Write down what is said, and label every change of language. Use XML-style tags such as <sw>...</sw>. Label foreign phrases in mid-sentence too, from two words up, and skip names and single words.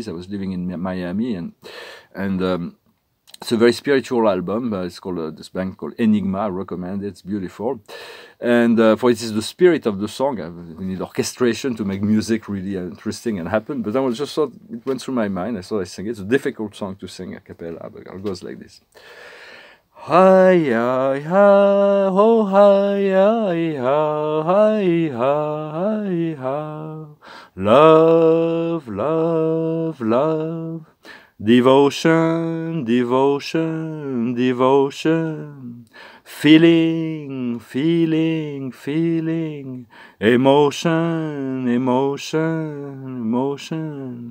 <en>I was living in Miami, and it's a very spiritual album. It's called this band called Enigma. I recommend it. It's beautiful. And for it is the spirit of the song. We need orchestration to make music really interesting and happen. But I was just thought, it went through my mind. I thought I'd sing it. It's a difficult song to sing a cappella, but it goes like this. Hi, hi, hi, ho, hi, hi, hi, hi, hi, love, love, love, devotion, devotion, devotion, feeling, feeling, feeling, emotion, emotion, emotion.</en>